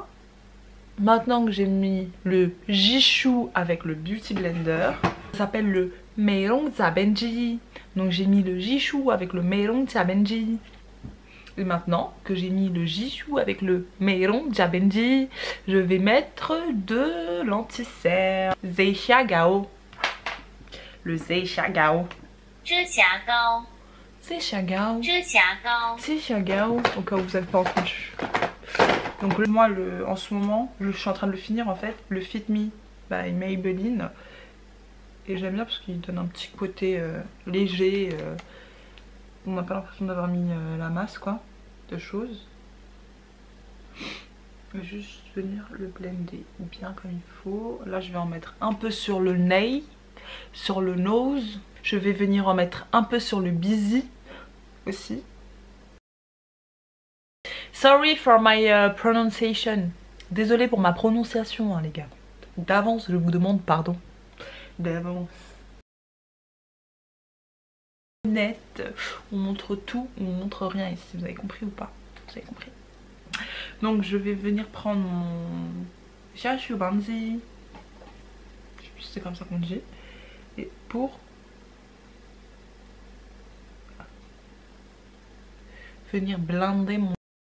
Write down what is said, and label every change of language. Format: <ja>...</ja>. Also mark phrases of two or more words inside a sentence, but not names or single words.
<fr>Maintenant que j'ai mis le Jishu avec le Beauty Blender, ça s'appelle le Meirong Zabenji. Donc j'ai mis le Jishu avec le Meirong Zabenji. Et maintenant que j'ai mis le jishou avec le Meiron Jabenji, je vais mettre de l'anti-cernes. Zeisha Gao. Le Zeisha Gao. Zeisha Gao. Zeisha Gao. Au cas où vous n'avez pas entendu. Donc moi en ce moment, je suis en train de le finir en fait. Le Fit Me by Maybelline. Et j'aime bien parce qu'il donne un petit côté léger. On n'a pas l'impression d'avoir mis la masse quoi. De choses. Je vais juste venir le blender bien comme il faut. Là je vais en mettre un peu sur le nez, sur le nose. Je vais venir en mettre un peu sur le busy aussi.</fr> <en>Sorry for my pronunciation.</en> <fr>Désolée pour ma prononciation hein, les gars. D'avance je vous demande pardon. D'avance. Net, on montre tout, on montre rien ici, vous avez compris ou pas? Vous avez compris. Donc je vais venir prendre mon Xiaoxiu Banzi, je sais plus si c'est comme ça qu'on dit, et pour venir blinder mon...</fr>